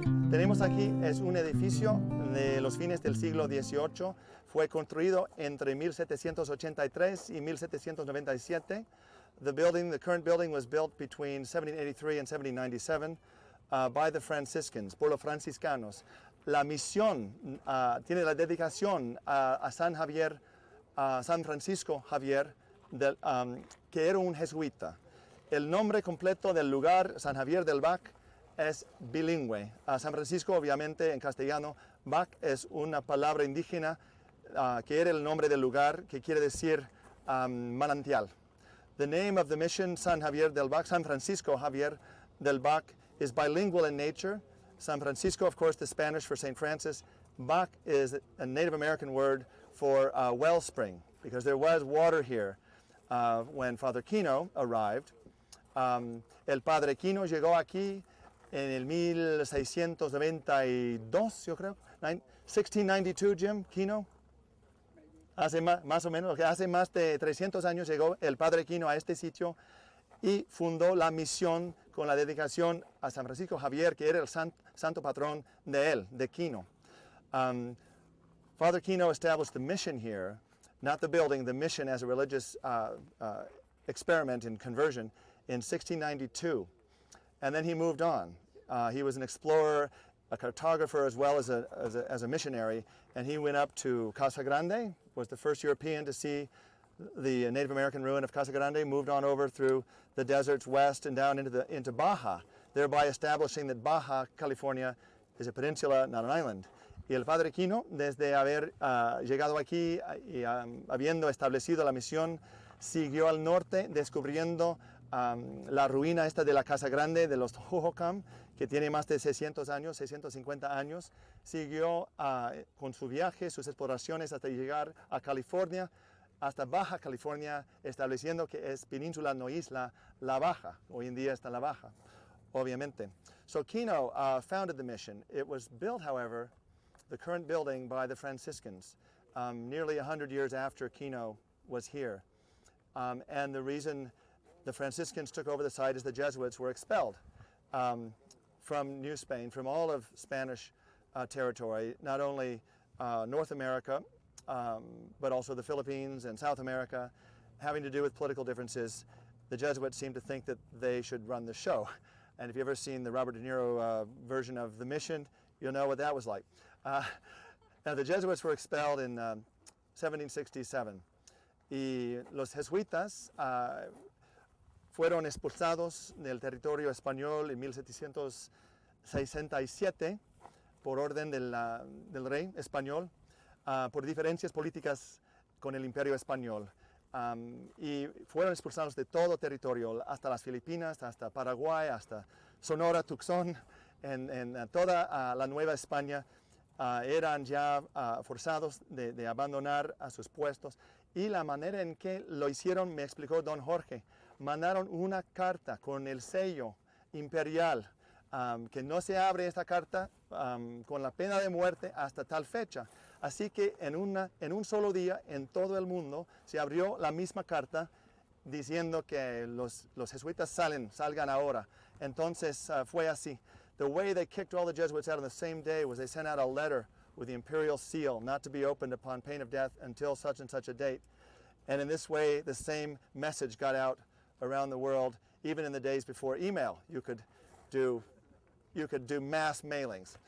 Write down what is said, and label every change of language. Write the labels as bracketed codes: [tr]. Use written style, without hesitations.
[es] tenemos aquí es un edificio de los fines del siglo XVIII. Fue construido entre 1783 y 1797. [en] The current building was built between 1783 and 1797 by the Franciscans, [es] por los franciscanos. La misión tiene la dedicación a San Javier, a San Francisco Javier, que era un jesuita. El nombre completo del lugar, San Javier del Bac, es bilingüe. San Francisco, obviamente, en castellano. Bac es una palabra indígena que era el nombre del lugar, que quiere decir manantial. [en] The name of the mission, San Javier del Bac, San Francisco Javier del Bac, is bilingual in nature. San Francisco, of course, the Spanish for St. Francis. Bac is a Native American word for wellspring, because there was water here when Father Kino arrived. [es] El Padre Kino llegó aquí en el 1692, yo creo. 1692, Jim, Kino. Más o menos, hace más de 300 años llegó el Padre Kino a este sitio y fundó la misión con la dedicación a San Francisco Javier, que era el santo patrón de él, de Kino. [en] Father Kino established the mission here, not the building, the mission as a religious experiment in conversion in 1692. And then he moved on. He was an explorer, a cartographer, as well as a missionary, and he went up to Casa Grande, was the first European to see the Native American ruin of Casa Grande, moved on over through the deserts west and down into Baja, thereby establishing that Baja California is a peninsula, not an island. [es] Y el Padre Kino, desde haber llegado aquí y habiendo establecido la misión, siguió al norte descubriendo la ruina esta de la Casa Grande de los Hohokam, que tiene más de 600 años, 650 años. Siguió con su viaje, sus exploraciones hasta llegar a California, hasta Baja California, estableciendo que es península, no isla, La Baja. Hoy en día está La Baja, obviamente. [en] So Kino founded the mission. It was built, however, the current building, by the Franciscans, nearly 100 years after Kino was here. And the reason the Franciscans took over the site is the Jesuits were expelled from New Spain, from all of Spanish territory, not only North America, but also the Philippines and South America, having to do with political differences. The Jesuits seemed to think that they should run the show. And if you've ever seen the Robert De Niro version of The Mission, you'll know what that was like. Now, the Jesuits were expelled in 1767. [es] Y los jesuitas fueron expulsados del territorio español en 1767 por orden del rey español por diferencias políticas con el imperio español. Y fueron expulsados de todo territorio, hasta las Filipinas, hasta Paraguay, hasta Sonora, Tucson, en toda la Nueva España. Eran ya forzados de abandonar a sus puestos. Y la manera en que lo hicieron, me explicó don Jorge, mandaron una carta con el sello imperial, que no se abre esta carta con la pena de muerte hasta tal fecha. Así que en un solo día, en todo el mundo, se abrió la misma carta diciendo que los jesuitas salgan ahora. Entonces fue así. [en] The way they kicked all the Jesuits out on the same day was they sent out a letter with the imperial seal, not to be opened upon pain of death until such and such a date. And in this way, the same message got out around the world, even in the days before email. You could do mass mailings.